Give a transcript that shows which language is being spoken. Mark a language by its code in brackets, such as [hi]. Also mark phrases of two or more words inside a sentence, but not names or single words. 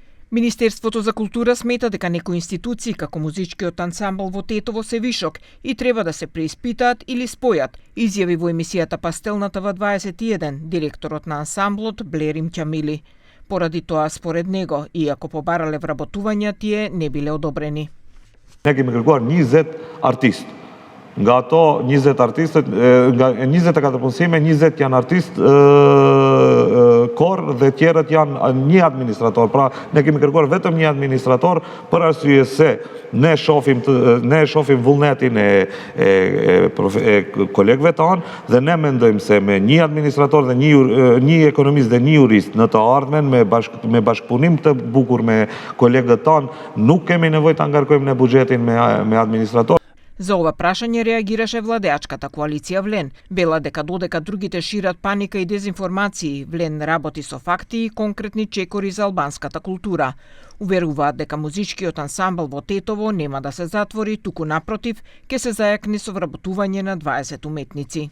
[mk] Министерството за култура смета дека некои институции како музичкиот ансамбл во Тетово се вишок и треба да се преиспитаат или спојат, изјави во емисијата Пастелната во 21 директорот на ансамблот Блерим Ќамили. Поради тоа, според него, иако побарале вработувања, тие не биле одобрени. [sq] Ne kemi kërkuar 20 artist. Nga ato 20 artistët, nga 20 ka të punësime, 20 janë artist kor dhe tjerët janë një administrator. Pra, ne kemi kërkuar vetëm një administrator për arsye se ne shohim vullnetin e kolegëve tanë dhe ne mendojmë se me një administrator dhe një ekonomist dhe një jurist në të ardhmen me bashkëpunim të bukur me kolegët tanë nuk kemi nevojë ta ngarkojmë në buxhetin me administrator. [mk] За ова прашање реагираше владеачката коалиција Влен. Бела дека додека другите шират паника и дезинформации, Влен работи со факти и конкретни чекори за албанската култура. Уверуваат дека музичкиот ансамбл во Тетово нема да се затвори, туку напротив, ќе се зајакне со вработување на 20 уметници.